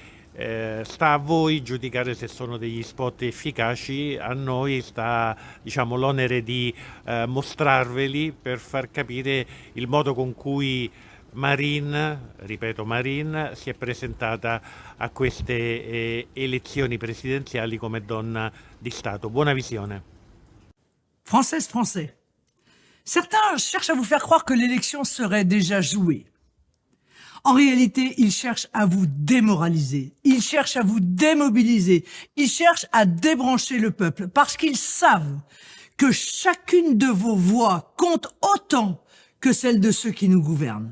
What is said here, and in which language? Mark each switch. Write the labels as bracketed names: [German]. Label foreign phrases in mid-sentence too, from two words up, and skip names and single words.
[Italian] Sta a voi giudicare se sono degli spot efficaci, a noi sta, diciamo, l'onere di mostrarveli per far capire il modo con cui Marine, ripeto Marine, si è presentata a queste elezioni presidenziali come donna di Stato. Buona visione. [French] Française, Français. Certains cherchent à vous faire croire que l'élection serait déjà jouée. En réalité, ils cherchent à vous démoraliser, ils cherchent à vous démobiliser, ils cherchent à débrancher le peuple parce qu'ils savent que chacune de vos voix compte autant que celle de ceux qui nous gouvernent.